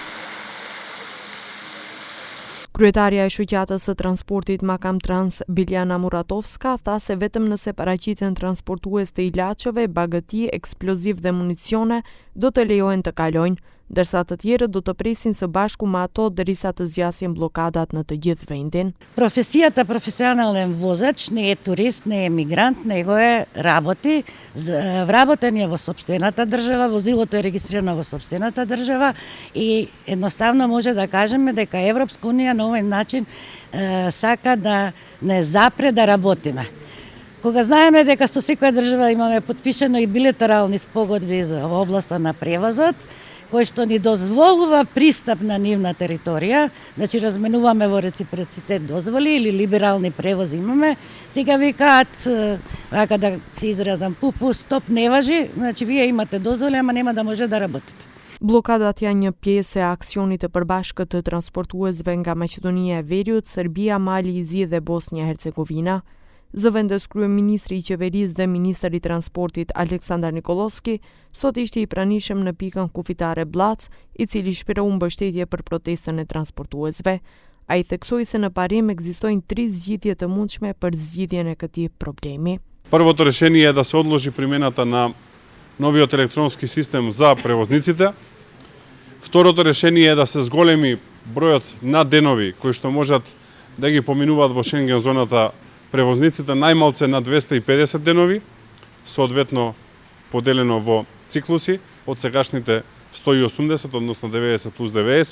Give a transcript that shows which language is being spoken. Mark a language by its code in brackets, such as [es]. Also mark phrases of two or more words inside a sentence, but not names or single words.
[sq] Kryetaria e shoqatës së transportit Makam Trans, Biljana Muratovska, tha se vetëm nëse paraqiten transportues të ilaçeve, bagëti, eksploziv dhe municione, do të lejohen të kalojnë, ndërsa të tjerët do të presin së bashku me ato derisa të zgjasin bllokadat në të gjithë vendin. [mk] Професијата професионален возач не е турист, не е мигрант, него е работи, вработен е во сопствената држава, возилото е регистрирано во сопствената држава и едноставно може да кажеме дека Европска унија на овој начин сака да не запре да работиме. Кога знаеме дека со секоја држава имаме подпишено и билатерални спогодби во областа на превозот, кој што ни дозволува пристап на нивна територија, значи разменуваме во реципроцитет дозволи или либерални превози имаме, сега викаат, вака да се изразам, пупу, стоп, не важи, значи вие имате дозволи, ама нема да може да работите. [sq] Bllokadat janë një pjesë e aksionit të përbashkët të transportuesve nga Maqedonia e Veriut, Serbia, Mali i Zi dhe Bosnja-Hercegovina. Zëvendës kryeministri i qeverisë dhe ministri i transportit Aleksandar Nikolovski sot ishte i pranishëm në pikën kufitare Blac, i cili shpreu mbështetje për protestën e transportuesve. Ai theksoi se në parim ekzistojnë 3 zgjidhje të mundshme për zgjidhjen e këtij problemi. [mk] Првото решение е да се одложи примената на новиот електронски систем за превозниците. Второто решение е да се зголеми бројот на денови кои што можат да ги поминуваат во Шенген зоната превозниците, најмалце на 250 денови, соодветно поделено во циклуси од сегашните 180, односно 90 плюс 90.